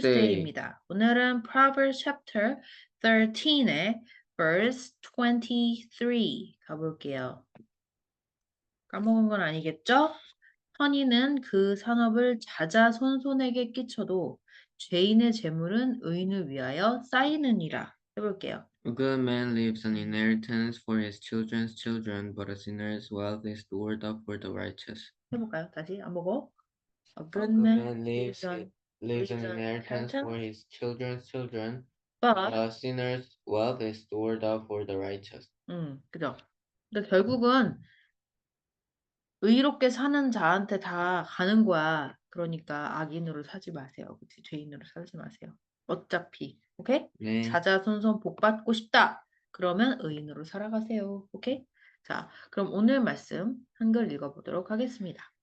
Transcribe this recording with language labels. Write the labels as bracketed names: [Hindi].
[English] Tuesday [Korean] 입니다. 오늘은 [English] Proverbs chapter 13 [Korean] 의 [English] verse 23 [Korean] 가볼게요. 까먹은 건 아니겠죠? 선인은 그 산업을 자자손손에게 끼쳐도 죄인의 재물은 의인을 위하여 쌓이느니라. 해볼게요. [English] A good man leaves an inheritance for his children's children, but a sinner's wealth is stored up for the righteous. [Korean] 해볼까요? 다시 안 보고. [English] A A good good man man leaves an inheritance for his children's children, but but a sinner's wealth is stored up for the righteous. [Korean] 그죠? 근데 결국은 의롭게 사는 자한테 다 가는 거야. 그러니까 악인으로 사지 마세요. 그치? 죄인으로 살지 마세요. 어차피. 오케이? 네. 자자손손 복 받고 싶다. 그러면 의인으로 살아가세요. 오케이? 자, 그럼 오늘 말씀 한글 읽어보도록 하겠습니다.